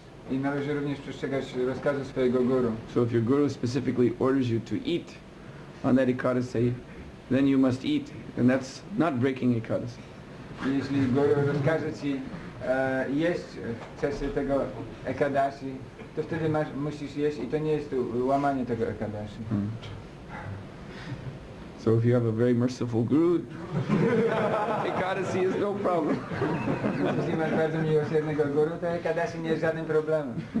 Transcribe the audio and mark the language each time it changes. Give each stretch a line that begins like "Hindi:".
Polish: I należy również przestrzegać rozkazu swojego guru.
English: So if your guru specifically orders you to eat on that ekadasi, then you must eat, and that's not breaking ekadasi.
Polish: Jeśli guru rozkaże ci jeść w czasie tego ekadashi, to wtedy musisz jeść i to nie jest łamanie tego ekadashi.
English: So if you have a very merciful guru, ekadasi is no problem.
Polish: Jeśli masz bardzo miłosiernego guru, to ekadashi nie jest żadnym problemem.